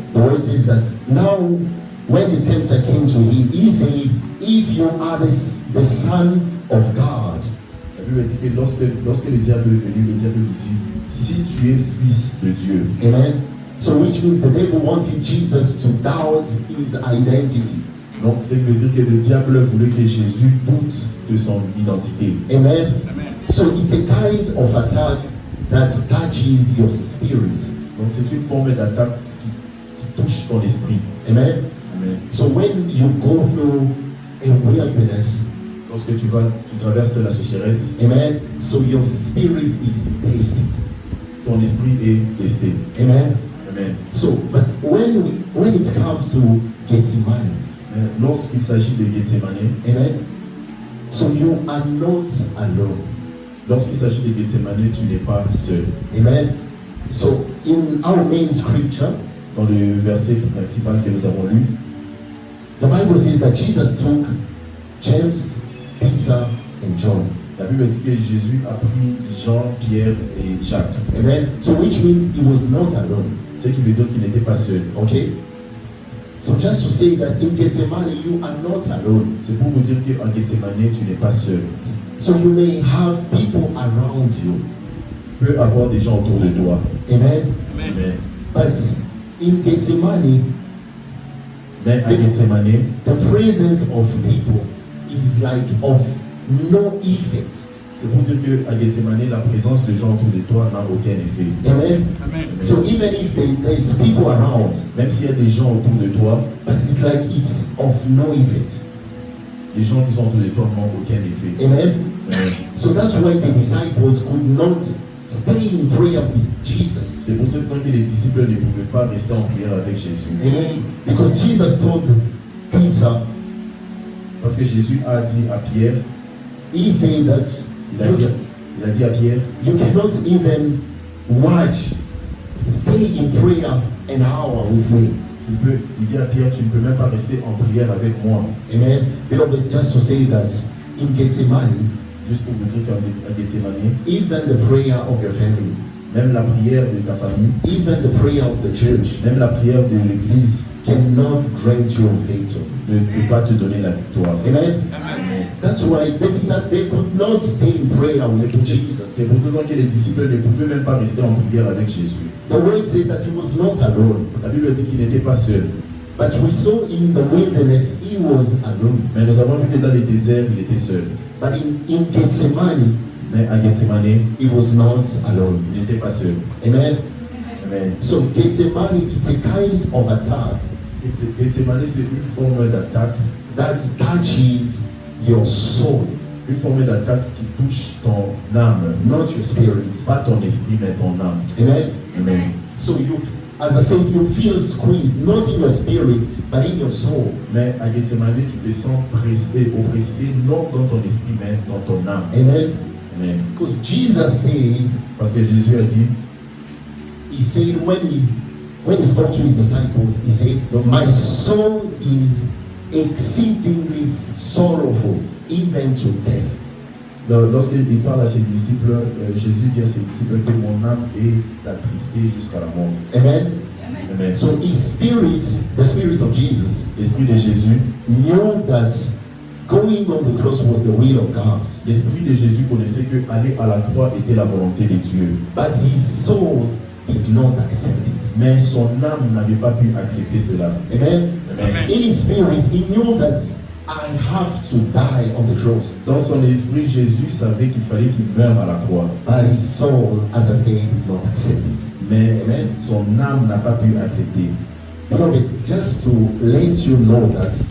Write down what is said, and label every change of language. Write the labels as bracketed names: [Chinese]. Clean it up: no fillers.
[English] The word says that now when the tempter came to him, he said, if you are the son of God. [French] La Bible dit que lorsque le diable est venu, le diable lui dit, si tu es fils de Dieu. Amen. [English] So which means the devil wanted Jesus to doubt his identity. [French] Donc, ça veut dire que le diable voulait que Jésus doute de son identité. Amen. [English] So it's a kind of attack that touches your spirit. [French] Donc, c'est une forme d'attaque qui touche ton esprit. Amen. Amen. [English] So when you go through a wilderness, [French] Lorsque tu traverses la sécheresse, [English] amen, so your spirit is tasted. [French] ton esprit est testé. Amen. Amen. [English] So, but when it comes to Gethsemane, [French] Mais lorsqu'il s'agit de Gethsemane, [English] amen, so you are not alone. [French] lorsqu'il s'agit de Gethsemane, tu n'es pas seul. Amen. [English] So in our main scripture, [French] Dans le verset principal que nous avons lu, [English] the Bible says that Jesus took James, Peter, and John. [French] la Bible dit que Jésus a pris Jean, Pierre et Jacques. Amen. [English] So which means he was not alone. [French] Ce qui veut dire qu'il n'était pas seul. [English] Okay? So just to say that in Gethsemane you are not alone. [French] C'est pour vous dire qu'en Gethsemane, tu n'es pas seul. [English] So you may have people around you. [French] Tu peux avoir des gens autour de toi. Amen. Amen. [English] But in Gethsemane, [French] Mais à Gethsemane, [English] the presence of people is like of no effect. [French] c'est pour dire qu'à Gethsemane, la présence de gens autour de toi n'a aucun effet. Amen. Amen. [English] So even if there's people around, [French] Même s'il y a des gens autour de toi, [English] but it's like it's of no effect. [French] les gens qui sont autour de toi n'ont aucun effet. Amen. Amen. [English] So that's why the disciples could not stay in prayer with Jesus. [French] C'est pour cette raison que les disciples ne pouvaient pas rester en prière avec Jésus. Amen. [English] Because Jesus told Peter, [French] Parce que Jésus a dit à Pierre, [English] he said that [French] il a dit à Pierre, [English] you cannot even watch, stay in prayer an hour with me. [French] il dit à Pierre, tu ne peux même pas rester en prière avec moi. Amen. [English] Beloved, just to say that in Gethsemane, [French] Juste pour vous dire qu'à Gethsemane, [English] even the prayer of your family, [French] même la prière de ta famille, [English] even the prayer of the church [French] même la prière de l'Église [English] cannot grant you victory. [French] ne peut pas te donner la victoire. Amen. Amen. [English] That's why they could not stay in prayer with Jesus. [French] C'est pour cette raison que les disciples ne pouvaient même pas rester en prière avec Jésus. [English] The word says that he was not alone. [French] La Bible dit qu'il n'était pas seul. [English] But we saw in the wilderness he was alone. [French] Mais nous avons vu que dans les déserts, il était seul. [English] But in Gethsemane, [French] Mais à Gethsemane, [English] he was not alone. [French] il n'était pas seul. Amen. Amen. [English] So Gethsemane, it's a kind of attack [French] Gethsemane, c'est une forme d'attaque, [English] that touches your soul, [French] une forme d'attaque qui touche ton âme. [English] not your spirit. [French] Pas ton esprit, mais ton âme. Amen. Amen. [English] So as I said, you feel squeezed, not in your spirit, but in your soul. [French] Mais à Gethsemane, tu te sens oppressé, non dans ton esprit, mais dans ton âme. Amen. Amen. [English] Because Jesus said, [French] Parce que Jésus a dit, [English] he said when he spoke to his disciples, he said, my soul is exceedingly sorrowful, even to death. [French] lorsqu'il parle à ses disciples, Jésus dit à ses disciples que mon âme est attristée jusqu'à la mort. Amen. Amen. [English] So his spirit, the spirit of Jesus, [French] L'esprit de Jésus [English] knew that going on the cross was the will of God. [French] L'esprit de Jésus connaissait que aller à la croix était la volonté de Dieu. [English] But his soul did not accept it. [French] Mais son âme n'avait pas pu accepter cela. Amen? Amen. [English] In his spirit, he knew that I have to die on the cross. [French] Dans son esprit, Jésus savait qu'il fallait qu'il meure à la croix. [English] But his soul, as I say, did not accept it. [French] Mais Amen. son âme n'a pas pu accepter. [English] Beloved, just to let you know that